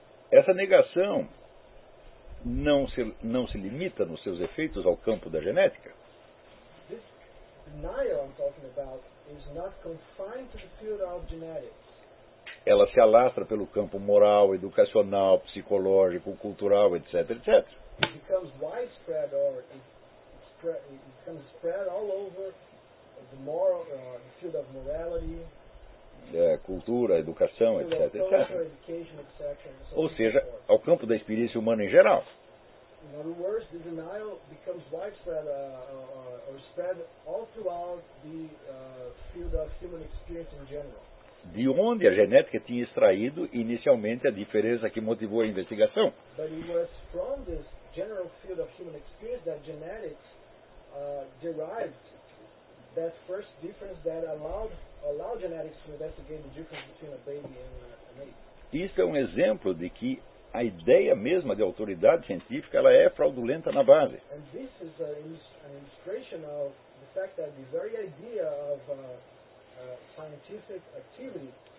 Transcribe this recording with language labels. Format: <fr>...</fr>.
<pt>Essa negação não se limita nos seus efeitos ao campo da genética?</pt> <en>This denial I'm talking about is not confined to the field of genetics.</en> <pt>Ela se alastra pelo campo moral, educacional, psicológico, cultural, etc., etc.</pt> <en>It becomes widespread or it becomes spread all over the moral, the field of morality,</en> <pt>cultura, educação, etc., etc.</pt> <en>Culture, education, etc.</en> <pt>Ou seja, ao campo da experiência humana em geral.</pt> <en>In other words, the denial becomes widespread or spread all throughout the field of human experience in general.</en> <pt>De onde a genética tinha extraído inicialmente a diferença que motivou a investigação?</pt> <en>But it was from this general field of human experience that genetics derived that first difference that allowed genetics to investigate the difference between a baby and an ape.</en> <pt>Isso é um exemplo de que a ideia mesma de autoridade científica ela é fraudulenta na base.</pt> <en>And this is an illustration of the fact that the very idea of scientific activity,</en>